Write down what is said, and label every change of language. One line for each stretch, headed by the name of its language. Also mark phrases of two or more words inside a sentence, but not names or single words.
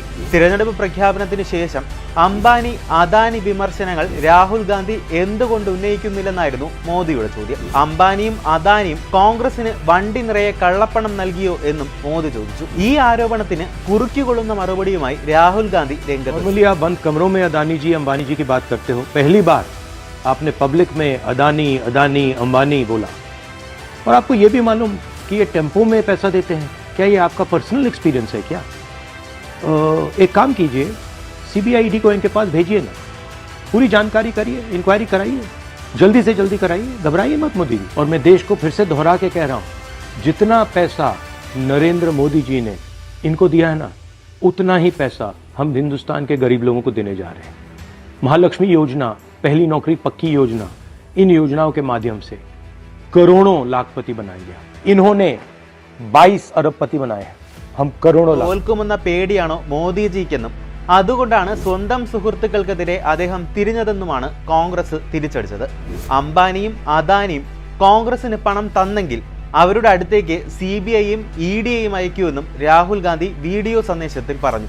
Malayalam: തിരഞ്ഞെടുപ്പ് പ്രഖ്യാപനത്തിന് ശേഷം അംബാനി അദാനി വിമർശനങ്ങൾ രാഹുൽ ഗാന്ധി എന്തുകൊണ്ട് ഉന്നയിക്കുന്നില്ലെന്നായിരുന്നു മോദിയുടെ ചോദ്യം. അംബാനിയും അദാനിയും കോൺഗ്രസിന് വണ്ടി നിറയെ കള്ളപ്പണം നൽകിയോ എന്നും മോദി ചോദിച്ചു. ഈ ആരോപണത്തിന് കുറുക്കിക്കൊള്ളുന്ന മറുപടിയുമായി രാഹുൽ ഗാന്ധി രംഗത്ത്.
Hindi: पहली बार आपने पब्लिक में अदानी अदानी अंबानी बोला और आपको ये भी मालूम कि ये टेम्पो में पैसा देते हैं। क्या ये आपका
English: personal experience
Hindi: है क्या? एक काम कीजिए, सीबीआईडी को इनके पास भेजिए ना, पूरी जानकारी करिए, इंक्वायरी कराइए, जल्दी से जल्दी कराइए, घबराइए मत मोदी जी। और मैं देश को फिर से दोहरा के कह रहा हूँ, जितना पैसा नरेंद्र मोदी जी ने इनको दिया है ना, उतना ही पैसा हम हिंदुस्तान के गरीब लोगों को देने जा रहे हैं। महालक्ष्मी योजना, पहली नौकरी पक्की योजना, इन योजनाओं के माध्यम से करोड़ों लाखपति बनाया गया। इन्होंने 22 अरबपति बनाए हैं, हम करोड़ों
Malayalam: തോൽക്കുമെന്ന പേടിയാണോ മോദിജിക്കെന്നും അതുകൊണ്ടാണ് സ്വന്തം സുഹൃത്തുക്കൾക്കെതിരെ അദ്ദേഹം തിരിഞ്ഞതെന്നുമാണ് കോൺഗ്രസ് തിരിച്ചടിച്ചത്. അംബാനിയും അദാനിയും കോൺഗ്രസിന് പണം തന്നെങ്കിൽ അവരുടെ അടുത്തേക്ക് CBIയും EDയും അയക്കുമെന്നും രാഹുൽ ഗാന്ധി വീഡിയോ സന്ദേശത്തിൽ പറഞ്ഞു.